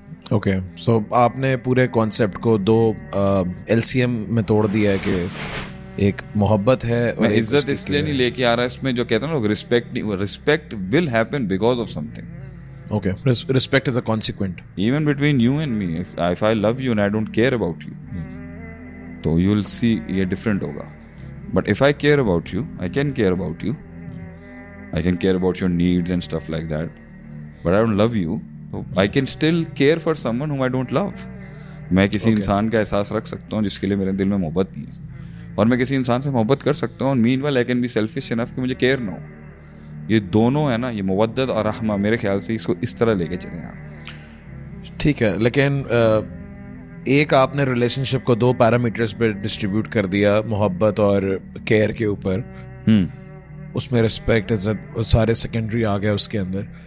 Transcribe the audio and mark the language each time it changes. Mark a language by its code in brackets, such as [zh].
[ur] Okay so آپ نے پورے کانسیپٹ کو دو LCM میں توڑ دیا ہے کہ ایک محبت ہے. میں عزت اس لیے نہیں لے کے آ رہا اس میں جو کہتے ہیں نا رسپیکٹ نہیں, [en] Respect will happen because of something. Okay, respect is a consequent. Even between you and me, if I love you and I don't care about you, تو you will see [ur] یہ different ہوگا. [en] But if I care about you, I can care about you. I can care about your needs and stuff like that. But I don't love you. So I can still care for someone whom I don't love. [ur] میں کسی انسان کا احساس رکھ سکتا ہوں جس کے لیے میرے دل میں محبت نہیں ہے, اور میں کسی انسان سے محبت کر سکتا ہوں. [en] Meanwhile, I can be selfish enough [ur] کہ مجھے care نہ ہو. یہ دونوں ہے نا, یہ مودت اور رحمہ, میرے خیال سے اس کو اس طرح لے کے چلیں آپ. ٹھیک ہے, لیکن ایک آپ نے ریلیشن شپ کو دو پیرامیٹرز پہ ڈسٹریبیوٹ کر دیا, محبت اور کیئر کے اوپر. اس میں رسپیکٹ, عزت سارے سیکنڈری آ گیا اس کے اندر.